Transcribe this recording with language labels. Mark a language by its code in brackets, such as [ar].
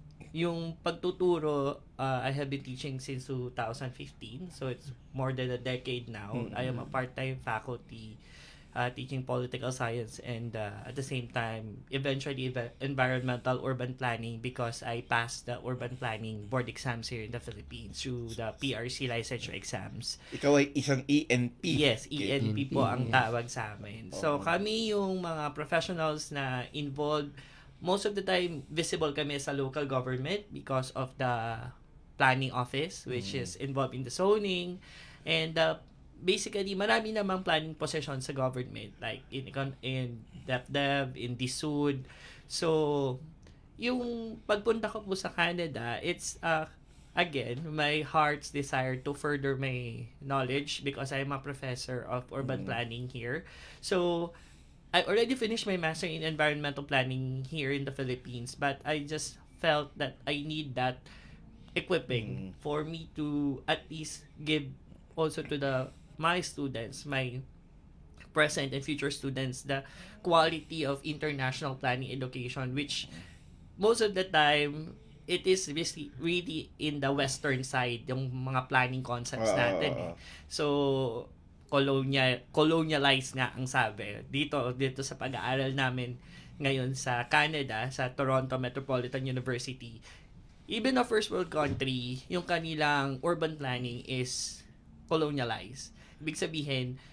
[tl] Yung pagtuturo, [en] I have been teaching since 2015, so it's more than a decade now. I am a part-time faculty teaching political science and at the same time, eventually environmental urban planning because I passed the urban planning board exams here in the Philippines through the PRC licensure exams. [tl] Ikaw ay isang ENP. Yes, ENP po ang tawag sa amin. So kami yung mga [en] professionals na involved, most of the time visible kami sa local government because of the planning office which is involved in the zoning and basically, [tl] marami namang [en] planning positions sa government, like in DepDev, in DSUD. So, [tl] yung pagpunta ko po sa Canada, [en] it's, again, my heart's desire to further my knowledge because I'm a professor of urban planning here. So, I already finished my master in environmental planning here in the Philippines, but I just felt that I need that equipping for me to at least give also to my students, my present and future students, the quality of international planning education, which most of the time, it is really in the western side, [tl] yung mga planning concepts natin. So, colonialized nga ang sabi. Dito sa pag-aaral namin ngayon sa Canada, sa Toronto Metropolitan University, [en] even a first world country, [tl] yung kanilang urban planning [en] is colonialized. [tl] Ibig sabihin,